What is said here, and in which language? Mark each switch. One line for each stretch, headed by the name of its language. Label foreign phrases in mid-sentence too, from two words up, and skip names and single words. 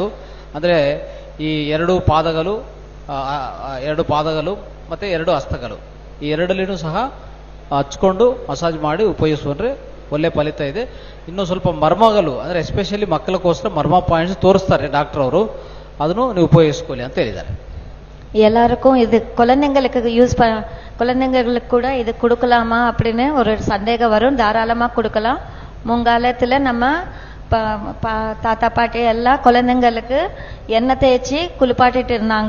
Kannada: ಅಂದರೆ ಈ 2 ಪಾದಗಳು ಮತ್ತು 2 ಹಸ್ತಗಳು, ಈ ಎರಡಲ್ಲಿನೂ ಸಹ ಹಚ್ಕೊಂಡು ಮಸಾಜ್ ಮಾಡಿ ಉಪಯೋಗಿಸ್ಕೊಂಡ್ರೆ ಒಳ್ಳೆ ಫಲಿತ ಇದೆ. ಇನ್ನೂ ಸ್ವಲ್ಪ ಮರ್ಮಗಳು ಅಂದರೆ ಎಸ್ಪೆಷಲಿ ಮಕ್ಕಳಿಗೋಸ್ಕರ ಮರ್ಮ ಪಾಯಿಂಟ್ಸ್ ತೋರಿಸ್ತಾರೆ ಡಾಕ್ಟರ್ ಅವರು, ಅದನ್ನು ನೀವು ಉಪಯೋಗಿಸ್ಕೊಳ್ಳಿ ಅಂತ ಹೇಳಿದ್ದಾರೆ.
Tamil: எல்லாருக்கும் இது குழந்தைங்களுக்கு கூட இது கொடுக்கலாமா அப்படின்னு ஒரு சந்தேகம் வரும். தாராளமாக கொடுக்கலாம். முங்காலத்தில் நம்ம தாத்தா பாட்டி எல்லாம் குழந்தைங்களுக்கு எண்ணெய் தேய்ச்சி குளிப்பாட்டிட்டு இருந்தாங்க.